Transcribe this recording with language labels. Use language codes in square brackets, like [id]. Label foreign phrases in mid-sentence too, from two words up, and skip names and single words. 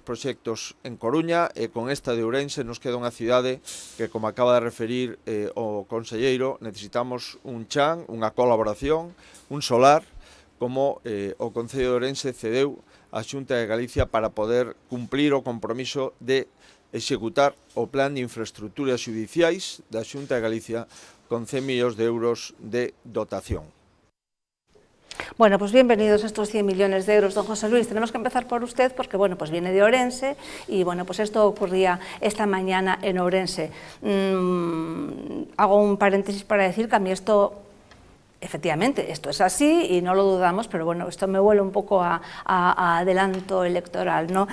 [gl] proxectos en Coruña e con esta de Ourense nos queda unha cidade que, como acaba de referir o conselleiro, necesitamos un chan, unha colaboración, un solar, como o Concello de Ourense cedeu a Xunta de Galicia para poder cumplir o compromiso de executar o plan de infraestructuras judiciais da Xunta de Galicia con 100 millóns de euros de dotación. [es] Bueno, pues bienvenidos a estos 100 millones de euros, don José Luis. Tenemos que empezar por usted porque, bueno, pues viene de Ourense y, bueno, pues esto ocurría esta mañana en Ourense. Hago un paréntesis para decir que a mí esto, efectivamente, esto es así y no lo dudamos, pero bueno, esto me huele un poco a adelanto electoral, ¿no?